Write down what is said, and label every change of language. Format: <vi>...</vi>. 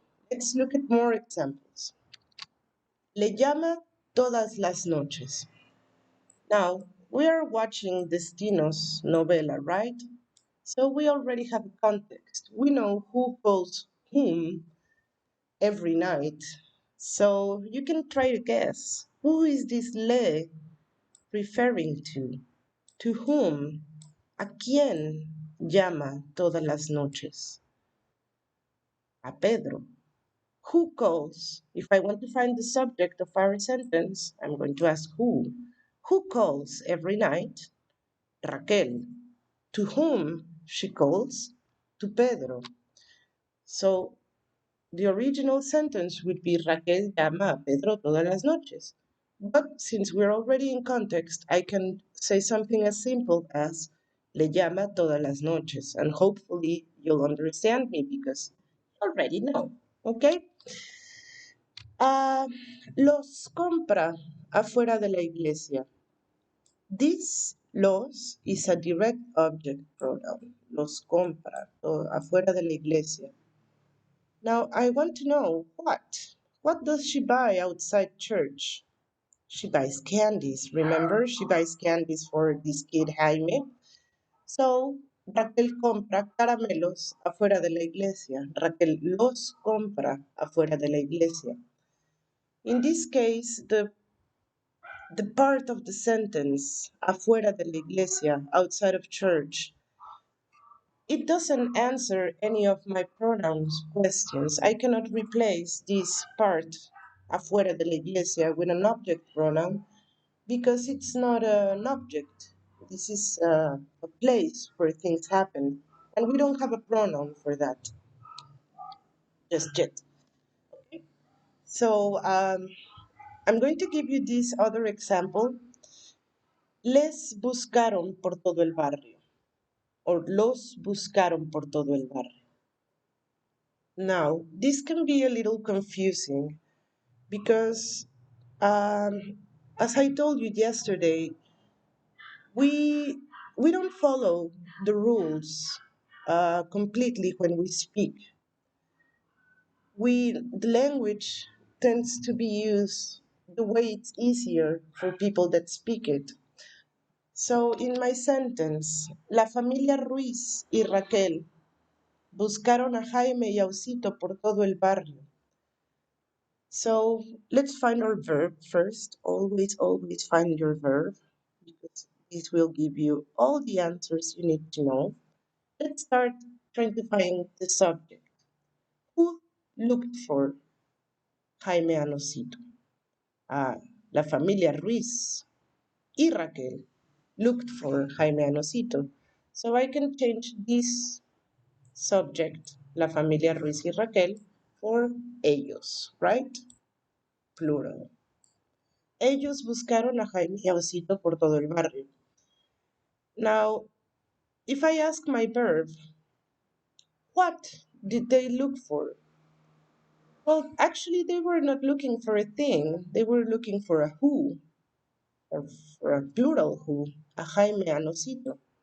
<en>Let's look at more examples.</en> <es>Le llama todas las noches.</es> <en>Now, we are watching Destino's novela, right? So we already have a context. We know who calls whom every night. So you can try to guess, who is this le referring to? To whom?</en> <es>¿A quién llama todas las noches?</es> <en>A Pedro. Who calls? If I want to find the subject of our sentence, I'm going to ask who. Who calls every night? Raquel. To whom she calls? To Pedro. So the original sentence would be</en> <es>Raquel llama a Pedro todas las noches.</es> <en>But since we're already in context, I can say something as simple as</en> <es>le llama todas las noches.</es> <en>And hopefully you'll understand me because you already know. Okay?</en> <es>Los compra afuera de la iglesia.</es> <en>This los is a direct object pronoun.</en> <es>Los compra afuera de la iglesia.</es> <en>Now I want to know what. What does she buy outside church? She buys candies. Remember, she buys candies for this kid Jaime.</en> <es>So Raquel compra caramelos afuera de la iglesia. Raquel los compra afuera de la iglesia.</es> <en>In this case, the part of the sentence,</en> <es>afuera de la iglesia,</es> <en>outside of church, it doesn't answer any of my pronouns questions. I cannot replace this part,</en> <es>afuera de la iglesia,</es> <en>with an object pronoun because it's not an object. This is a place where things happen, and we don't have a pronoun for that just yet. So I'm going to give you this other example.</en> <es>Les buscaron por todo el barrio, or los buscaron por todo el barrio.</es> <en>Now, this can be a little confusing because, as I told you yesterday, we we don't follow the rules completely when we speak. The language tends to be used the way it's easier for people that speak it. So in my sentence,</en> <es>la familia Ruiz y Raquel buscaron a Jaime y a Osito por todo el barrio.</es> <en>So let's find our verb first. Always, always find your verb because this will give you all the answers you need to know. Let's start trying to find the subject. Who looked for Jaime and Osito?</en> <es>La familia Ruiz y Raquel</es> <en>looked for Jaime and Osito. So I can change this subject,</en> <es>la familia Ruiz y Raquel,</es> <en>for ellos, right? Plural.</en> <es>Ellos buscaron a Jaime y a Osito por todo el barrio.</es> <en>Now, if I ask my verb, what did they look for? Well, actually, they were not looking for a thing. They were looking for a who, or for a plural who, a Jaime and Osito.</en>